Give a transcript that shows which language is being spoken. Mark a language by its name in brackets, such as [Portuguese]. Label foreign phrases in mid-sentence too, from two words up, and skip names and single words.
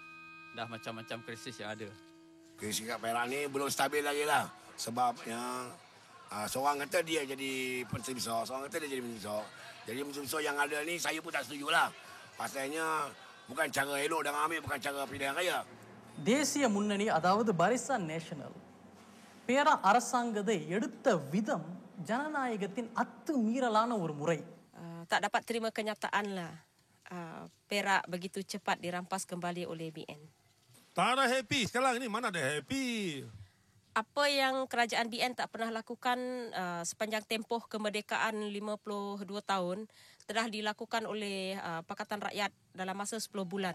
[Malay] Dah macam-macam krisis yang ada. Krisis kat Perak ni belum stabil lagi lah. Sebabnya seorang kata dia jadi Menteri Besar, seorang kata dia jadi Menteri Besar. Jadi Menteri Besar yang ada ni saya pun tak setuju lah. Pasalnya bukan cara elok dan ambil, bukan cara pilihan raya. [Tamil] தேசிய முன்னணி அதாவது பரிசான் நேஷனல் பேரா அரசாங்கத்தை எடுத்த விதம் ஜனநாயகத்தின் அத்துமீறலான ஒரு முறை. [Malay] Tak dapat terima kenyataan lah. Perak begitu cepat dirampas kembali oleh BN. Tak ada happy sekarang ni, mana ada happy. Apa yang kerajaan BN tak pernah lakukan sepanjang tempoh kemerdekaan 52 tahun telah dilakukan oleh Pakatan Rakyat dalam masa 10 bulan.